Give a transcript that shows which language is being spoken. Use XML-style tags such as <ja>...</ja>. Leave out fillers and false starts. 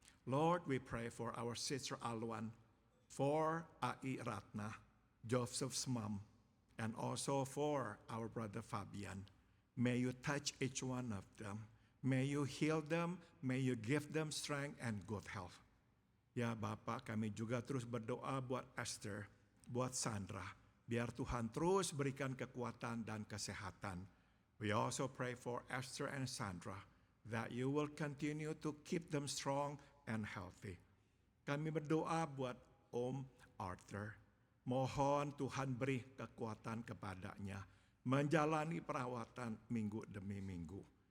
<en>Lord, we pray for our sister Alwan, for Ai Ratna, Joseph's mom, and also for our brother Fabian. May you touch each one of them. May you heal them. May you give them strength and good health.</en> <id>Ya Bapak, kami juga terus berdoa buat Esther, buat Sandra. Biar Tuhan terus berikan kekuatan dan kesehatan.</id> <en>We also pray for Esther and Sandra, that you will continue to keep them strong and healthy.</en> <id>Kami berdoa buat Om Arthur. Mohon Tuhan beri kekuatan kepadanya menjalani perawatan minggu demi minggu.</id>